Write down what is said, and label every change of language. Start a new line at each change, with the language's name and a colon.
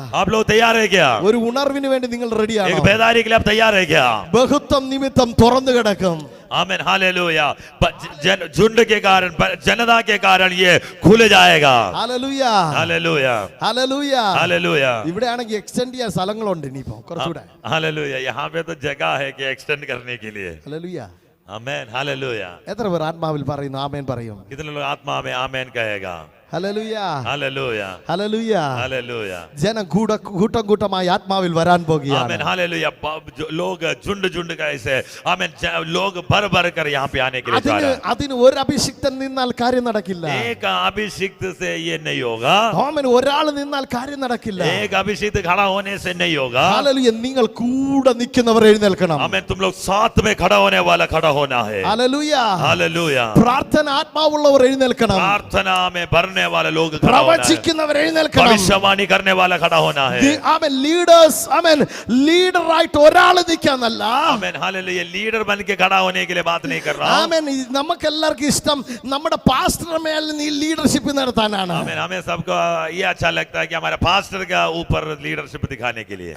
Hindi: आप लोग तैयार है क्या?
Malayalam: ഒരു ഉണർവിന് വേണ്ടി നിങ്ങൾ
Hindi: एक
Malayalam: റെഡിയാണോ?
Hindi: बेदारी के लिए आप तैयार है क्या?
Malayalam: ബഹുത്വം നിമിത്തം തുറന്നു കിടക്കും.
Hindi: Amen hallelujah. झुंड के कारण जनता के कारण ये खुल जाएगा।
Malayalam: ഹല്ലേലൂയ.
Hindi: हालेलुया।
Malayalam: ഹല്ലേലൂയ.
Hindi: हालेलुया।
Malayalam: ഇവിടെയാണെങ്കിൽ എക്സ്റ്റെൻഡ് ചെയ്യാൻ സ്ഥലങ്ങളുണ്ട് ഇനിയിപ്പോ കുറച്ചുകൂടെ.
Hindi: हालेलुया। यहाँ पे तो जगह है कि एक्सटेंड करने के लिए।
Malayalam: ഹല്ലേലൂയ.
Hindi: Amen hallelujah.
Malayalam: എത്ര പേർ ആത്മാവിൽ പറയുന്നു ആമേൻ പറയും?
Hindi: कितने लोग आत्मा में आमेन कहेगा?
Malayalam: ഹല്ലേലൂയ.
Hindi: हालेलुया।
Malayalam: ഹല്ലേലൂയ.
Hindi: हालेलुया।
Malayalam: ജനം കൂട്ടം കൂട്ടമായി ആത്മാവിൽ വരാൻ പോകുകയാണ്.
Hindi: Amen hallelujah. लोग झुंड का ऐसे आमेन लोग भर कर यहाँ पे आने के लिए जा रहे हैं।
Malayalam: അതിന് ഒരു അഭിഷിക്തൻ നിന്നാൽ കാര്യം നടക്കില്ല.
Hindi: एक अभिषिक्त से ये नहीं होगा।
Malayalam: ആമേൻ. ഒരാൾ നിന്നാൽ കാര്യം നടക്കില്ല.
Hindi: एक अभिषिक्त खड़ा होने से नहीं होगा।
Malayalam: ഹല്ലേലൂയ. നിങ്ങൾ കൂടെ നിൽക്കുന്നവർ എഴുന്നേൽക്കണം.
Hindi: आमेन तुम लोग साथ में खड़ा होने वाला खड़ा होना है।
Malayalam: ഹല്ലേലൂയ.
Hindi: हालेलुया।
Malayalam: പ്രാർത്ഥന ആത്മാവുള്ളവർ എഴുന്നേൽക്കണം.
Hindi: प्रार्थना में भरने वाले लोग खड़ा होना है।
Malayalam: പ്രവചിക്കുന്നവർ എഴുന്നേൽക്കണം.
Hindi: भविष्यवाणी करने वाला खड़ा होना है।
Malayalam: ആമേൻ. ലീഡേഴ്സ് ആമേൻ ലീഡറായിട്ട് ഒരാൾ നിൽക്കാന്നല്ല.
Hindi: Amen hallelujah. लीडर बन के खड़ा होने के लिए बात नहीं कर रहा हूं।
Malayalam: ആമേൻ. നമുക്ക് എല്ലാവർക്കും ഇഷ്ടം നമ്മുടെ പാസ്റ്ററുടെ മേൽ നീ ലീഡർഷിപ്പ് നടത്താനാണ്.
Hindi: आमेन हमें सबको ये अच्छा लगता है कि हमारे पास्टर का ऊपर लीडरशिप दिखाने के लिए।